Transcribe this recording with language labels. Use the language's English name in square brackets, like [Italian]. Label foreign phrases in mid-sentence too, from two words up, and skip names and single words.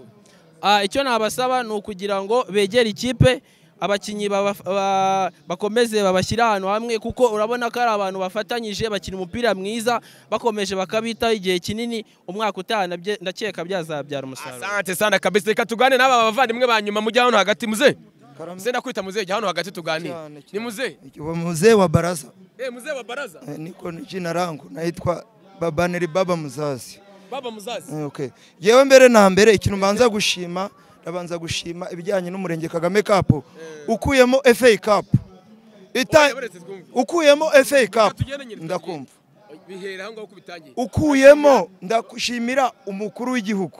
[Kinyarwanda] icyo nabasaba ni ukugira ngo begere ikipe abakinyi bakomeze babashyira ahantu hamwe kuko urabona ko ari abantu bafatanyije bakina umupira mwiza bakomeje bakabitaho igihe kinini umwaka utaha ndakeka byazabyara umusaruro [Swahili] asante sana kabisa [Kinyarwanda] reka tugane n'aba bavandimwe banyuma mujya hano hagati muze Mzee kwita mzee hano hagati tugani. [Swahili] Ni mzee? Mzee wa baraza. Mzee wa baraza. Niko jina langu naitwa Babaneri Baba Muzazi. Baba Muzazi. Okay. [Kinyarwanda] Yewe mbere na mbere ikintu mbanza gushima, ndabanza gushima ibijyanye n'umurenge Kagame Cup. Ukuyemo FA Cup. Ukuyemo FA Cup. Ndakumva. Bihera hango kubitangiye. Ukuyemo ndakushimira umukuru w'igihugu.